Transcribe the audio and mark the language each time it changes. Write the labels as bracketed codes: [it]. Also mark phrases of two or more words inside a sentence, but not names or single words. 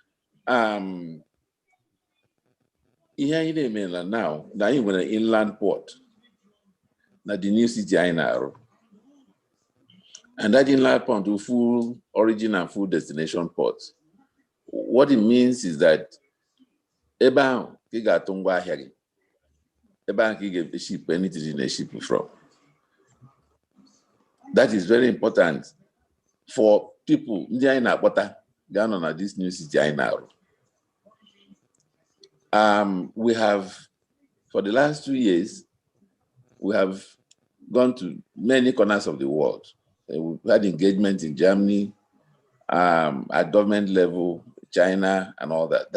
[en] Here in the mainland now you want an inland port. Now the new city I know. And that inland port to full origin and full destination ports. what it means is that [ig] ebe ahụ ka ị ga-atụ ngwa ahịa gị, ebe ahụ ka ị ga-ship [en] anything in a ship from. That is very important for people [ig] ndị anyị na-akpọta ga-anọ na [en] this new city [ig] anyị na-arụ. [en] We have, for the last 2 years, we have gone to many corners of the world. We've had engagement in Germany, at government level, China, and all that.